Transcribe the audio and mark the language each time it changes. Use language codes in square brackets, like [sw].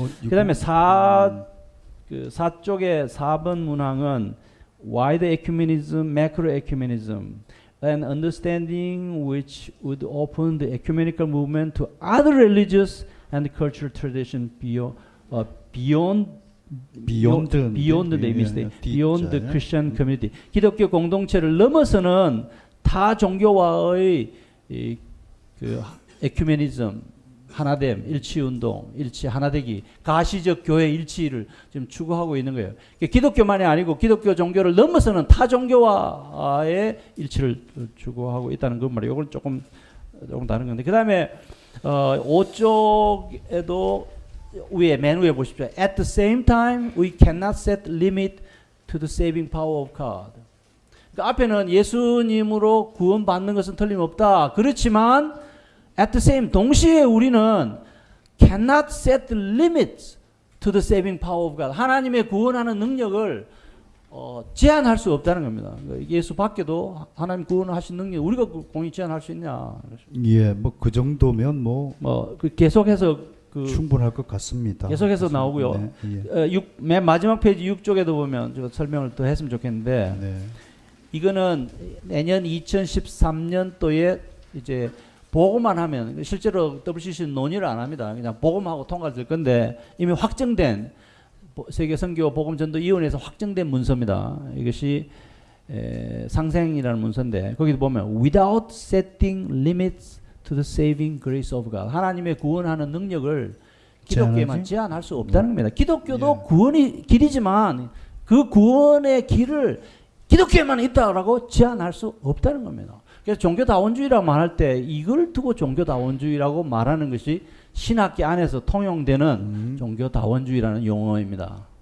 [ko] 그다음에 4쪽의 4번 문항은 [en] wide ecumenism, macro ecumenism, an understanding which would open the ecumenical movement to other religious and cultural tradition beyond the Christian community. [ko] 기독교 공동체를 넘어서는 타 종교와의 그 에큐메니즘, 하나됨, 일치운동, 일치 하나되기, 가시적 교회 일치를 지금 추구하고 있는 거예요. 기독교만이 아니고 기독교 종교를 넘어서는 타 종교와의 일치를 추구하고 있다는 것 말이에요. 이건 조금 다른 건데. 그 다음에 5쪽에도 맨 위에 보십시오. [en] At the same time, we cannot set limit to the saving power of God. [ko] 그러니까 앞에는 예수님으로 구원받는 것은 틀림없다. 그렇지만 [en] at the same, [ko] 동시에 우리는 [en] cannot set limits to the saving power of God. [ko] 하나님의 구원하는 능력을 제한할 수 없다는 겁니다. 예수 밖에도 하나님 구원하신 능력 우리가 공이 제한할 수 있냐? 예, 뭐 그 정도면 계속해서 충분할 것 같습니다. 계속해서 나오고요. 네, 맨 마지막 페이지 6쪽에도 보면 제가 설명을 더 했으면 좋겠는데 이거는 내년 2013년도에 이제 보고만 하면 실제로 WCC는 논의를 안 합니다. 그냥 보고하고 통과될 건데 이미 확정된 세계 선교 복음 전도 위원회에서 확정된 문서입니다. 이것이 상생이라는 문서인데 거기도 보면 [en] without setting limits to the saving grace of God. [ko] 하나님의 구원하는 능력을 기독교에만 제한할 수 없다는 겁니다. 기독교도 구원이 길이지만 그 구원의 길을 기독교에만 있다라고 제한할 수 없다는 겁니다. 그래서 종교다원주의라고 말할 때 이걸 두고 종교다원주의라고 말하는 것이 신학계 안에서 통용되는 종교다원주의라는 용어입니다.